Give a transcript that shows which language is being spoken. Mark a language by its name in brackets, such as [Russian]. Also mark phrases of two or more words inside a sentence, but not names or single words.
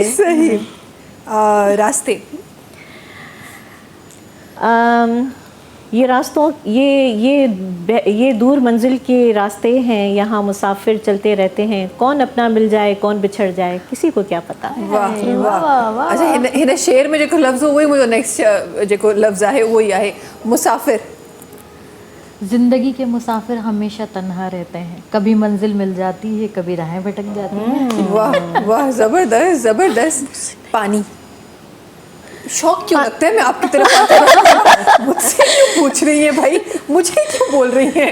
[Hindi] सही। रास्ते, ये रास्तों ये दूर मंजिल के रास्ते हैं, यहाँ मुसाफिर चलते रहते हैं, कौन अपना मिल जाए कौन बिछड़ जाए किसी को क्या पता। वाह वाह। अच्छा, [Sindhi] हिन शेर में जेको लफ्ज़ हो [Hindi] वही मुझे [Sindhi] नेक्स्ट जेको लफ्ज़ आहे वही आहे मुसाफिर। [Hindi] जिंदगी के मुसाफिर हमेशा तन्हा रहते हैं, कभी मंजिल मिल जाती है, कभी राहें भटक जाती हैं। वाह वाह, जबरदस्त जबरदस्त। पानी, शौक क्यों लगता है मैं आपकी तरफ आती हूँ? मुझसे क्यों पूछ रही है भाई, मुझे क्यों बोल रही है?